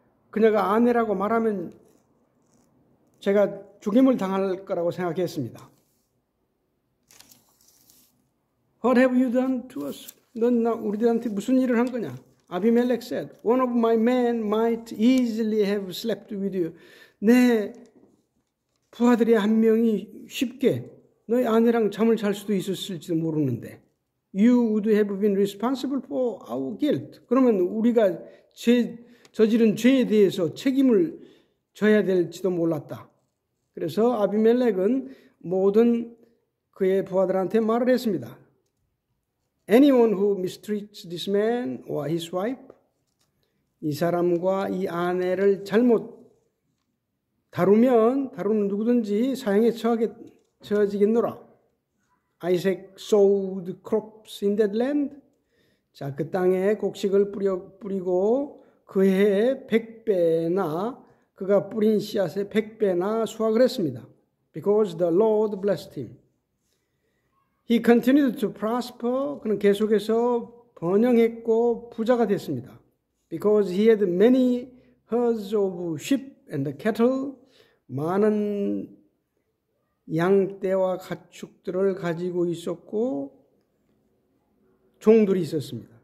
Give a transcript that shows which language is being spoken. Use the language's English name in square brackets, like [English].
[Korean] 그녀가 아내라고 말하면 제가 죽임을 당할 거라고 생각했습니다. [English] What have you done to us? [Korean] 넌 우리들한테 무슨 일을 한 거냐? [English] 아비멜렉 said, One of my men might easily have slept with you. [Korean] 내 부하들의 한 명이 쉽게 너의 아내랑 잠을 잘 수도 있었을지도 모르는데 [English] You would have been responsible for our guilt. [Korean] 그러면 우리가 저지른 죄에 대해서 책임을 져야 될지도 몰랐다. 그래서 아비멜렉은 모든 그의 부하들한테 말을 했습니다. [English] Anyone who mistreats this man or his wife, [Korean] 이 사람과 이 아내를 잘못 다루는 누구든지 사형에 처해지겠노라. [English] Isaac sowed crops in that land. [Korean] 자, 그 땅에 곡식을 뿌리고 그 해에 100배나 그가 뿌린 씨앗의 100배나 수확을 했습니다. [English] Because the Lord blessed him. He continued to prosper. [Korean] 그는 계속해서 번영했고 부자가 됐습니다. [English] Because he had many herds of sheep and cattle. [Korean] 많은 양떼와 가축들을 가지고 있었고 종들이 있었습니다.